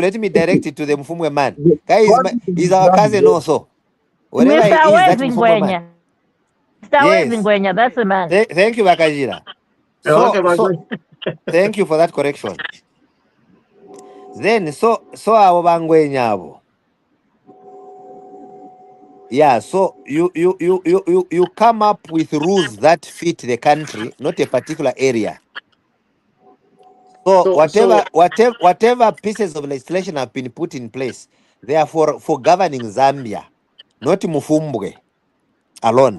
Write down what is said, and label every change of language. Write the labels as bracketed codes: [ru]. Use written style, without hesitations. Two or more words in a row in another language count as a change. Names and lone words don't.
[en] Let me direct it to the Mfumbwe man. The- Guy is, what is our cousin also. Wherever Mr. he is, that Mfumbwe man. Wezingwenya. Mr. Yes. Wezingwenya, that's the man. Thank you, Bakajila. So thank you for that correction. Then so [bem] abo bangwenya abo. [en] Yeah, so you come up with rules that fit the country, not a particular area. So whatever pieces of legislation have been put in place, they are for governing Zambia, not Mufumbwe alone.